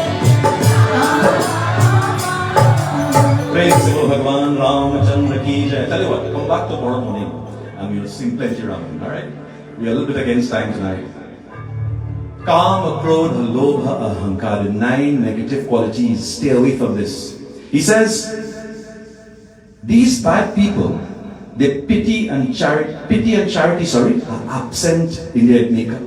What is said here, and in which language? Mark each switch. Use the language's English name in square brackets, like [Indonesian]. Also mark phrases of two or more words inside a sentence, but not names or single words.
[Hindi] भगवान रामचंद्र की जय. [English] tell you what, come back tomorrow morning and we'll sing plenty Ramayan, alright? We're a little bit against time tonight. [Sanskrit] काम, क्रोध, लोभ, अहंकार, [English] the 9 negative qualities. Stay away from this. He says, these bad people, their pity and charity, are absent in their makeup.